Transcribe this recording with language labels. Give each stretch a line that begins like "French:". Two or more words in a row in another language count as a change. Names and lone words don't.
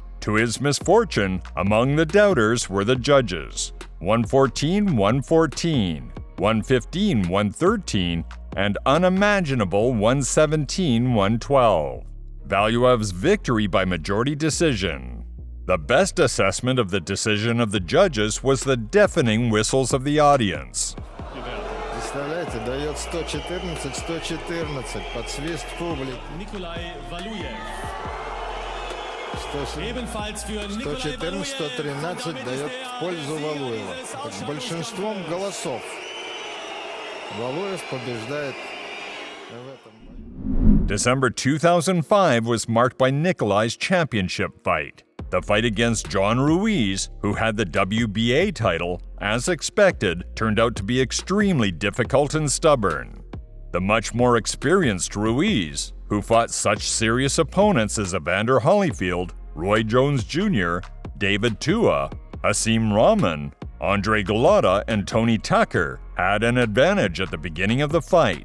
English: To his misfortune, among the doubters were the judges: 114-114, 115-113, and unimaginable 117-112. Valuev's victory by majority decision. The best assessment of the decision of the judges was the deafening whistles of the audience.
Russian: Представляете, дает 114-114 под свист публики.
German: Nikolai Valuev. Ebenfalls für
Russian: 114-113 дает в пользу Валуева. С большинством голосов Валуев побеждает в этом бою.
English: December 2005 was marked by Nikolai's championship fight. The fight against John Ruiz, who had the WBA title, as expected, turned out to be extremely difficult and stubborn. The much more experienced Ruiz, who fought such serious opponents as Evander Holyfield, Roy Jones Jr., David Tua, Hasim Rahman, Andre Galata, and Tony Tucker, had an advantage at the beginning of the fight.